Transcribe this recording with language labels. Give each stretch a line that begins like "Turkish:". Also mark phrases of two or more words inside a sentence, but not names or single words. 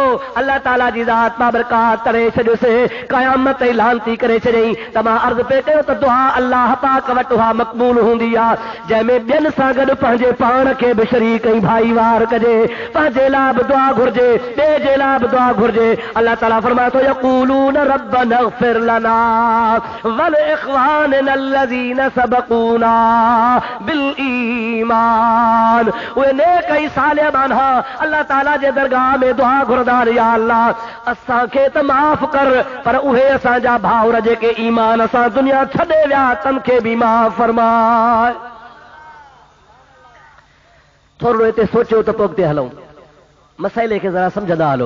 Sindhi: अल्लाह ताला जी ज़ात बाबरकात करे छॾियोसि, क़यामत ऐलान थी करे छॾियईं त मां अर्ज़ु पे कयो त दुआ अल्लाह पाक वटि उहा मक़बूल हूंदी आहे, जंहिंमें ॿियनि सां गॾु पंहिंजे पाण खे बि शरीक ऐं भाईवार कजे, पंहिंजे लाइ बि दुआ घुर्जे, ॿिए जे लाइ बि दुआ घुर्जे।
Arabic: अल्लाह ताला फरमाए थो يقولون ربنا اغفر لنا ولإخواننا الذين سبقونا بالإيمان.
Sindhi: उहे नेक ऐं सालिहान अल्लाह ताला जे दरगाह में दुआ घुरदार, या अल्लाह असांखे त माफ़ कर, पर उहे असांजा भाउर जेके ईमान सां दुनिया छॾे विया, तन खे बि माफ़ फरमाए। थोरो हिते सोचियो त पोइ अॻिते हलूं, मसइले खे ज़रा सम्झंदा हलो।